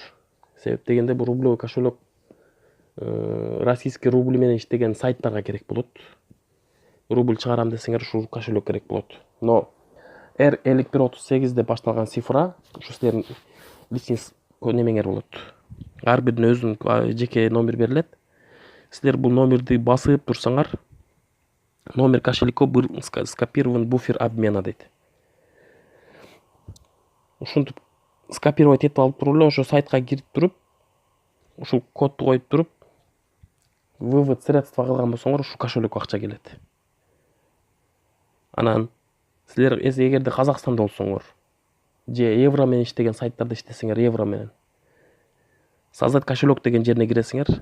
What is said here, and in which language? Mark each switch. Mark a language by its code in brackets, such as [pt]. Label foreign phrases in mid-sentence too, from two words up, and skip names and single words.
[ky] Себеп дегенде бул [ru] рублевый кошелек российский рубль [ky] менен иштеген сайттарга керек болот. Рубль чыгарам десеңер ушул кошелек керек болот. Но R5138 деп башталган цифра ушу силердин личный немеңер болот. Ар биринин өзүнүн жеке номер берилет. Силер бул номерди басып турсаңар, [ru] номер кошелька был скопирован буфер обмена дейт. [ky] Ушинтип скопировать этип алып туруп эле ошо сайтка кирип туруп, ушул кодду коюп туруп, [ru] вывод средства [ky] кылган болсоңор ушул кошелекке акча келет. Анан силер эгерде Казакстанда болсоңор, же евро менен иштеген сайттарда иштесеңер, евро менен [ru] создать кошелек [ky] деген жерине киресиңер.